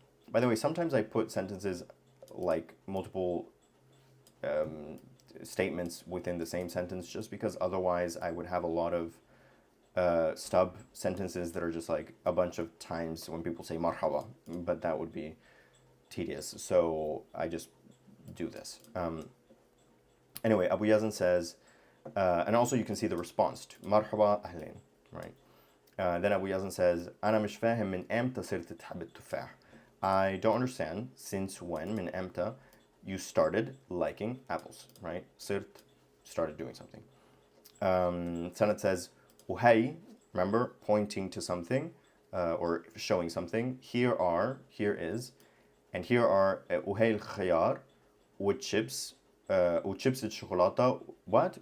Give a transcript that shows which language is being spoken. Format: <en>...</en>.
<en>By the way, sometimes I put sentences like multiple statements within the same sentence, just because otherwise I would have a lot of stub sentences that are just like a bunch of times when people say marhaba, but that would be tedious. So I just do this. Anyway, Abu Yazan says, and also you can see the response to marhaba ahlin, right? Then Abu Yazan says,</en> <ar>أنا مش فاهم من إمتى صرت تحب التفاح.</ar> <en>I don't understand since when,</en> <ar>من إمتى,</ar> <en>you started liking apples, right?</en> <ar>صرت,</ar> <en>started doing something. Sanad says,</en> <ar>وهي,</ar> <en>remember, pointing to something, or showing something. Here is, and here are</en> <ar>وهي الخيار, والchips, وchips الشوكولاتة,</ar> <en>what?</en>